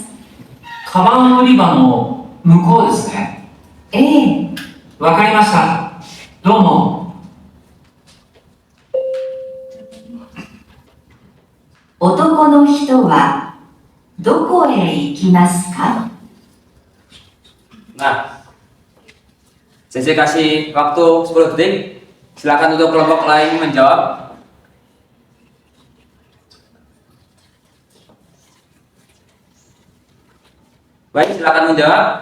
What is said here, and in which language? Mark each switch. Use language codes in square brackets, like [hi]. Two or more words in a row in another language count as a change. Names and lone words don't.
[ja] カバン売り場の向こうですね。ええ、わかりました。どうも。男の人はどこへ行きますか？ [id] Nah, Sensei kasih waktu 10 detik. Silakan untuk kelompok lain menjawab. Baik, silakan menjawab.